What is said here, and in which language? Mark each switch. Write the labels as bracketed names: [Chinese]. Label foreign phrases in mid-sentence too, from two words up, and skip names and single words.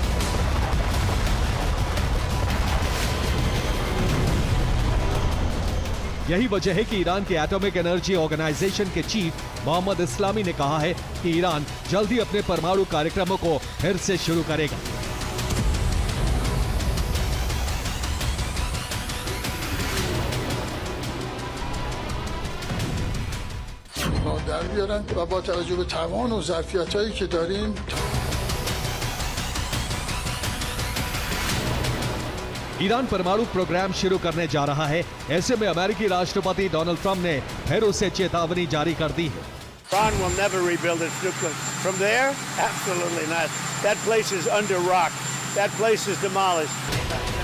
[Hindi] यही वजह है कि ईरान के एटॉमिक एनर्जी ऑर्गेनाइजेशन के चीफ मोहम्मद इस्लामी ने कहा है कि ईरान जल्दी अपने परमाणु कार्यक्रमों को फिर से शुरू करेगा। [Persian] در بیارن و با توجه به توان و ظرفیتایی که داریم [Hindi] ईरान परमाणु प्रोग्राम शुरू करने जा रहा है। ऐसे में अमेरिकी राष्ट्रपति डोनाल्ड ट्रंप ने फिर उसे चेतावनी जारी कर दी है। [English] Iran will never rebuild its nuclear. From there, absolutely not. That place is under rock. That place is demolished.